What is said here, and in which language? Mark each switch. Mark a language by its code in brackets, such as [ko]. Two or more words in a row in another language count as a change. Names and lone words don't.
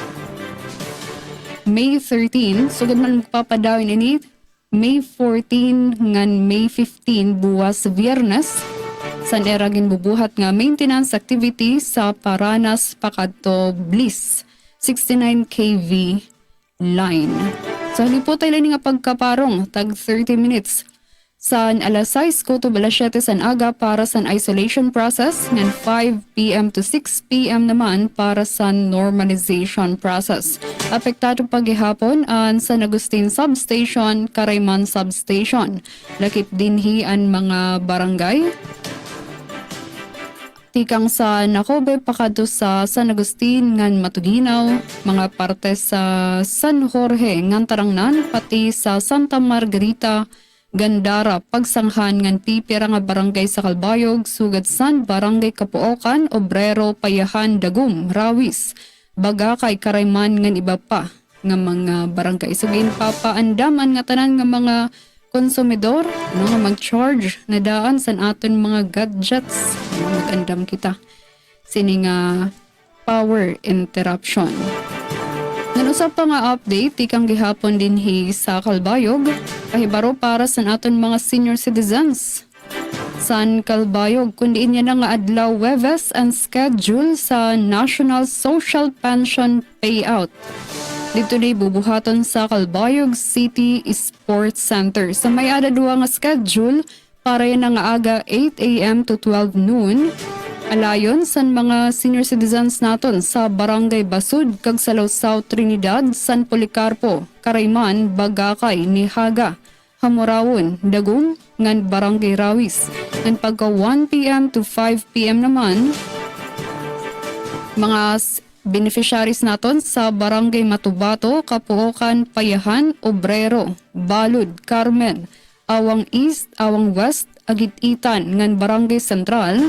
[war] May 13, sugad man magpapadawin ini May 14 ngan May 15 buwas Biyernes. San era ginbubuhat nga [en] maintenance activity [war] sa Paranas Pakadto Bliss 69 kV line. So halipot tayo nga pagkaparong tag 30 minutes. San alas 6 ko to alas 7 san aga para sa isolation process, ngan 5 p.m. to 6 p.m. naman para sa normalization process. Apektado paghihapon ang San Agustin Substation, Carayman Substation. Lakip dinhi ang mga barangay. Tikang sa Nacobe pakadto sa San Agustin ngan Matuginaw, mga parte sa San Jorge ngan Tarangnan, pati sa Santa Margarita, Gandara, pagsanghan ngan pipira nga barangay sa Calbayog, sugad san barangay Kapuokan, Obrero, Payahan, Dagum, Rawis. baga kay Karayman ngan iba pa nga mga barangay. So papaandaman nga tanan nga mga konsumidor nga mag-charge na daan sa aton mga gadgets. Mag-andam kita sini nga [en] power interruption. [war] Nanusap pa nga update, ikang gihapon din sa Calbayog, kahibaro para sa aton mga [en] senior citizens. [war] San Calbayog, kundi niya na nga adlaw Webes ang schedule sa National Social Pension Payout. Dito na bubuhaton sa Calbayog City Sports Center. Sa may adadua nga schedule, para yan nga aga 8 a.m. to 12 noon, alayon sa mga [en] senior citizens [war] naton sa Barangay Basud, kag sa South Trinidad, San Policarpo, Karayman, Bagakay, Nihaga, Hamorawon, Dagum, ngan Barangay Rawis. Ngan pagka 1 p.m. to 5 p.m. naman, mga beneficiaries naton sa Barangay Matubato, Kapuokan, Payahan, Obrero, Balud, Carmen, Awang East, Awang West, Agit-itan, ngan Barangay Central.